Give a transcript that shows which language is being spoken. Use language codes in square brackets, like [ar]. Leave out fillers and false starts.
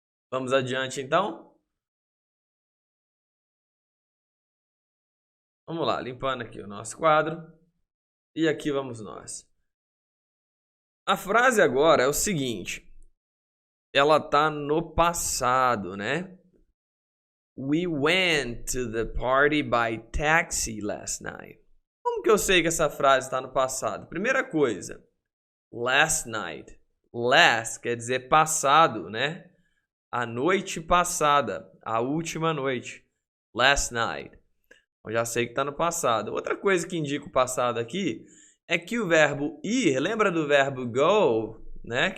[pt] Vamos adiante então? Vamos lá, limpando aqui o nosso quadro. E aqui vamos nós. A frase agora é o seguinte. Ela tá no passado, né? [en] We went to the party by taxi last night. [pt] Como que eu sei que essa frase está no passado? Primeira coisa, last night. Last quer dizer passado, né? A noite passada, a última noite. Last night. Eu já sei que está no passado. Outra coisa que indica o passado aqui é que o verbo ir, lembra do verbo go, né?